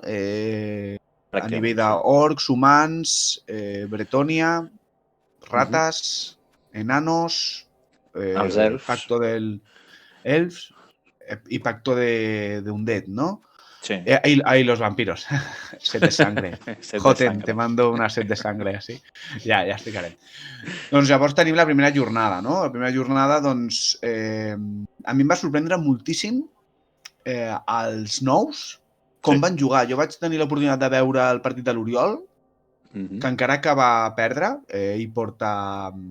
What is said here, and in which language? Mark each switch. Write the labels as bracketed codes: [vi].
[ca] A nivell d'orcs, humans, Bretònia, rates, enanos... els elfs. [es] Pacto del elfs y pacto de Undead, ¿no? Sí. Ahí los vampiros. Set de sangre. Joten, te mando una set de sangre, así. [ca] Ja explicarem. Doncs llavors tenim la primera jornada, no? La primera jornada, doncs, a mi em va sorprendre moltíssim els nous com van jugar. Jo vaig tenir l'oportunitat de veure el partit de l'Oriol, que encara que va perdre, i porta...